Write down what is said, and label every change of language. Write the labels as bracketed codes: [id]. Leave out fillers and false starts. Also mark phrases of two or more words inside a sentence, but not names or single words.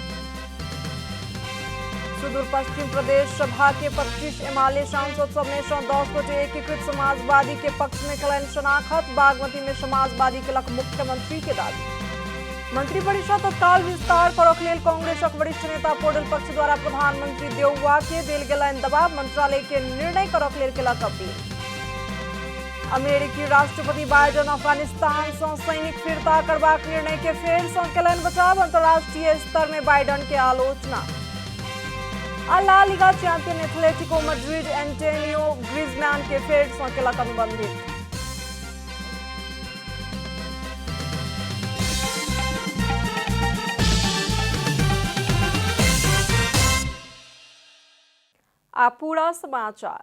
[mai] सुदूर पश्चिम प्रदेश सभा के 25 एमएलए सांसद सब में 10 गोटे एकीकृत समाजवादी के पक्ष में कलन शनाखत। बागमती में समाजवादी केलक मुख्यमंत्री के दावी। मंत्रिपरिषद तत्काल विस्तार करक लेल कांग्रेसक वरिष्ठ नेता पौडेल पक्ष द्वारा प्रधानमंत्री देउवा के देल गेलनि दबाव। मंत्रालय के निर्णय करक लेल केलक अपील। अमेरिकी राष्ट्रपति बाइडेन अफगानिस्तान से सैनिक फिरता करबाक निर्णय के फेर से केलनि बचाव। अंतर्राष्ट्रीय स्तर में बाइडेन के आलोचना। ला लीगा चैंपियन एथलेटिको मैड्रिड एंटोनियो ग्रीजमैन के फेर से केलक अनुबंधित। पूरा समाचार।